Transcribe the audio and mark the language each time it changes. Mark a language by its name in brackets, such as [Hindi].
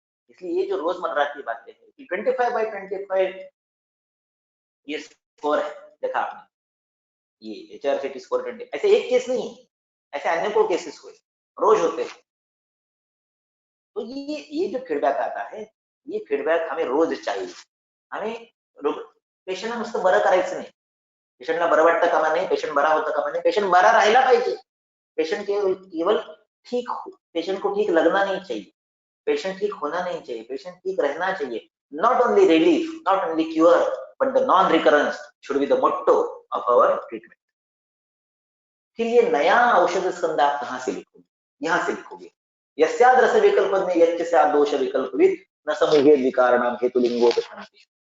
[Hindi] इसलिए ये जो रोजमर्रा की बातें हैं कि 25/25 ये स्कोर है, देखा आपने, ये HRCT स्कोर 20, ऐसे एक केस नहीं, ऐसे अनेकों केसेस हुए, रोज होते हैं। तो ये जो फीडबॅक आता है, ये फीडबॅक हमें रोज चाहिए। [Marathi] हमें पेशंटला नुसतं बरं करायचं नाही, पेशंटला बरं वाटतं कामा नये, पेशंट बरा होता कामा नये, पेशंट बरा राहिला पाहिजे। [Hindi] पेशंट केवल ठीक, पेशंट को ठीक लगना नहीं चाहिए, पेशेंट ठीक होना नहीं चाहिए, पेशेंट ठीक रहना चाहिए। [English] Not only relief, not only cure, but the non recurrence should be the motto of our treatment. [Hindi] फिर ये नया औषध स्कंद आप कहां से लिखोगे? यहां से लिखोगे, [Sanskrit] यस्याद रस विकल्प में यच्च स्याद दोष विकल्पविद न समूहे विकारणम हेतुलिंगोपशांति।